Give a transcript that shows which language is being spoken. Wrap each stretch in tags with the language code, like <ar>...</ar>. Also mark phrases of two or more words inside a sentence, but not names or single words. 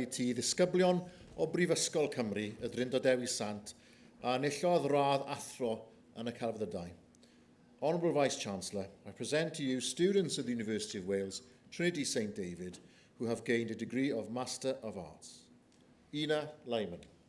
<cy>ti ddisgyblion o Brifysgol Cymru, y Drindod Dewi Sant, a enillodd radd athro yn y Celfyddydau.</cy> <en>Honourable Vice-Chancellor, I present to you students of the University of Wales, Trinity St David, who have gained a degree of Master of Arts. Ina Lyman.</en>